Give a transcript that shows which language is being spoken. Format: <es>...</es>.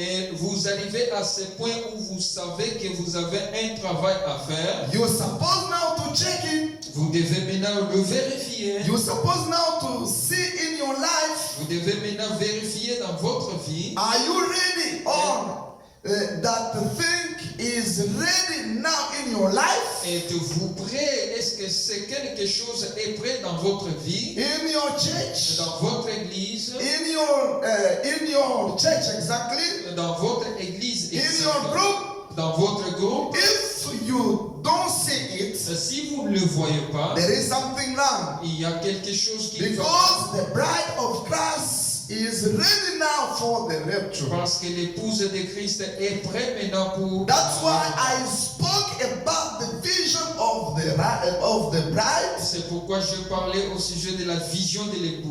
<fr>et vous arrivez à ce point où vous savez que vous avez un travail à faire,</fr> <en>You're supposed now to check it.</en> <fr>vous devez maintenant le vérifier.</fr> <en>You're supposed now to see in your life.</en> <fr>Vous devez maintenant vérifier dans votre vie.</fr> <en>Are you ready on that thing is ready now in your life?</en> <fr>Êtes-vous prêt? Est-ce que c'est quelque chose est prêt dans votre vie,</fr> <en>In your church?</en> <fr>dans votre église,</fr> <en>In your church exactly?</en> <fr>dans votre église,</fr> <en>In your</en> <fr>exactement,</fr> <en>group?</en> <fr>dans votre groupe?</fr> <en>If you don't see it,</en> <fr>Si vous ne le voyez pas,</fr> <en>there is something wrong.</en> <fr>il y a quelque chose qui va.</fr> <en>Because the bride of Christ is ready now for the rapture.</en> <fr>Parce que l'épouse de Christ est prête maintenant pour.</fr> <en>That's why I spoke about the vision of the bride,</en> <fr>C'est pourquoi je parlais au sujet de la vision de l'épouse.</fr>